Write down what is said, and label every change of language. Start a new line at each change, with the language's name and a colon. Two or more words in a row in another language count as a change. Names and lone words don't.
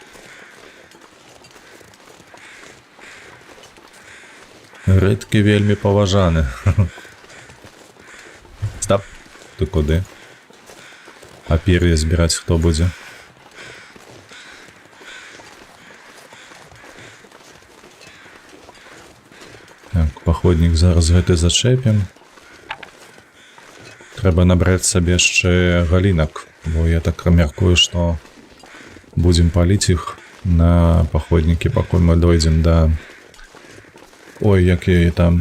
Belarusian: Редкі вельми поважаны.
Ukrainian: Стоп, ти куди? А пер'я збирати хто буде?
Belarusian: Так, походник зараз гэты зачепим. Трэба набраць сабе яшчэ галінак, бо я так мяркую, што будзем паліць іх на паходнікі, пакуль мы дойдзем да... Ой, якія там...